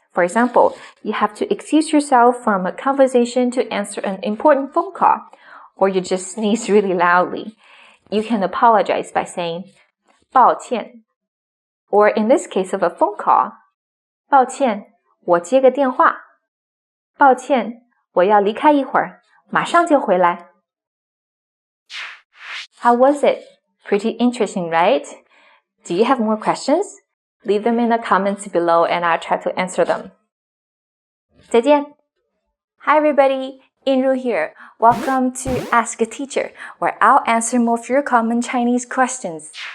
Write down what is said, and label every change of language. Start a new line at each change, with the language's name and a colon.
English: For example, you have to excuse yourself from a conversation to answer an important phone call, or you just sneeze really loudly. You can apologize by saying, 抱歉. Or in this case of a phone call,
Chinese: 抱歉, 我接个电话. 抱歉, 我要离开一会儿, 马上就回来.
English: How was it? Pretty interesting, right? Do you have more questions? Leave them in the comments below and I'll try to answer them.
Chinese: 再见!
English: Hi everybody, Inru here. Welcome to Ask a Teacher, where I'll answer more of your common Chinese questions.